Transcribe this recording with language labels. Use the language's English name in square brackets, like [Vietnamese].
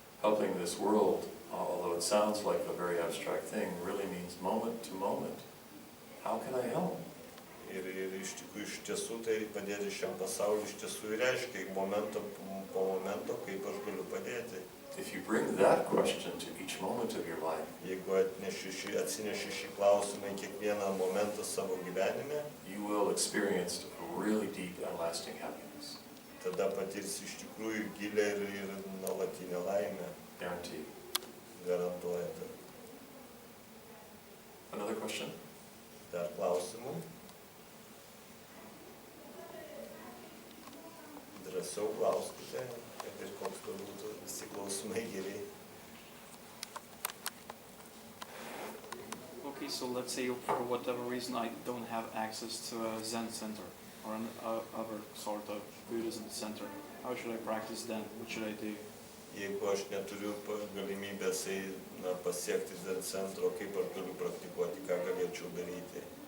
[English] Helping this world, although it sounds like a very abstract thing, really means moment to moment. How can I help? [Lithuanian] Ir iš tiesų tai padėti šiam pasauliu iš tiesų reiškia momento po momento, kaip aš galiu padėti. [English] If you bring that question to each moment of your life, [Lithuanian] Jeigu atsineši šį klausimą į kiekvieną momentą savo gyvenime, [English] you will experience a really deep and lasting happiness. [Lithuanian] tada patirsi iš tikrųjų gilę ir nuolatinę laimę. [English] Guaranteed. [Lithuanian] Garantuojate. [English] Another question? [Lithuanian] Dar klausimų? Drąsiau klauskite, kad ir koks būtų visi klausimai geri. [English] Okay, so let's say for whatever reason I don't have access to a Zen center or other sort of Buddhism center. How should I practice then? What should I do? [Lithuanian] Jeigu aš neturiu galimybės pasiekti Zen centro, kaip aš galiu praktikuoti, ką galėčiau daryti?